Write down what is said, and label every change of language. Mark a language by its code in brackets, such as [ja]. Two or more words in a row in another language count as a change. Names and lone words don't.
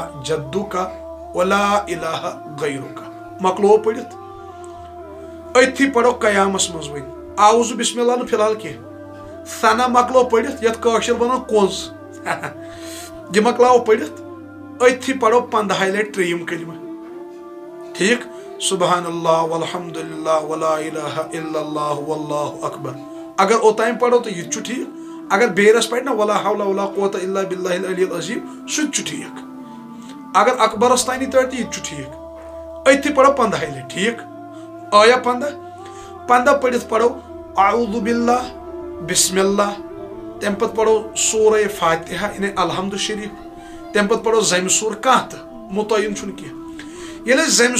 [ar] جدک ولا الہ غیرک [ks] مکلو پٔرِتھ أتھی پرو قیامس منٛز وۄنۍ آوُزٕ [ar] بسم اللہ [ks] نہٕ فی الحال کینٛہہ ثنا مکلو پٔرِتھ یتھ کٲشِر ونان کونٛز یہِ مکلاو پٔرِتھ أتھی پرو 15 لٹہِ ترٛیٚیِم کلمہ ٹھیک [ar] سبحان اللہ والحمد للہ ولا الہ الا اللہ واللہ اکبر [ks] اگر اوتام پرو تو یہ چھُ ٹھیک اگر بیرس پڑِ نا [ar] ولا حول ولا قوة الا باللہ العلی العظیم [ks] سُہ تہِ چھُ ٹھیک اگر اکبرس تانی ترِ تہِ یہِ تہِ چھُ ٹھیک أتھی پرو 15 لٹہِ ٹھیک آیا 15 پٔرِتھ پرو [ar] اعوذ باللہ بسم اللہ [ks] تمہِ پتہٕ پرو سورہ فاتحہ یعنی الحمد شریف تمہِ پتہٕ پرو زمہِ سور کانٛہہ تہِ مُتعین چھُنہٕ کینٛہہ ییٚلہِ أسۍ زمہِ